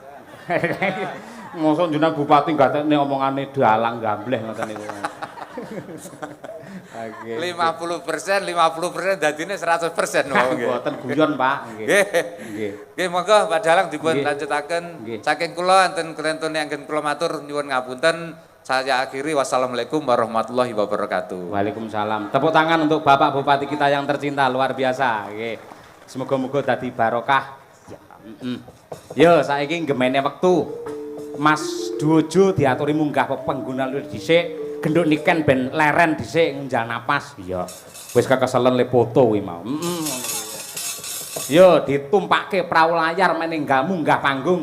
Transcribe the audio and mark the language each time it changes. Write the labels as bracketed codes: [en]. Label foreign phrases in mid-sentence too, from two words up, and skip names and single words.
[jv] Mosok jenengan bupati gatekne omongane dalang gambleh ngoten niku. Oke. 50% dadine 100% wau nggih. Mboten guyon, Pak. Nggih. Nggih. Nggih, monggo Pak Dalang dipun Nggih. lanjutaken. Nggih. Saking kula enten kelentune anggen kula matur nyuwun ngapunten. [id] Saya akhiri [ar] والسلام عليكم ورحمة الله وبركاته. Waalaikumsalam. [id] Tepuk tangan untuk Bapak Bupati kita yang tercinta, luar biasa. [jv] Nggih. Semoga-moga dadi barokah. Yo, saiki gemene wektu. Mas Duojo diaturi munggah pengguna luwih dhisik, genduk niken ben leren dhisik ngunjal napas. Iya. Wis kekeselen le foto kuwi mau. Yo, ditumpakke prau layar meneh munggah panggung.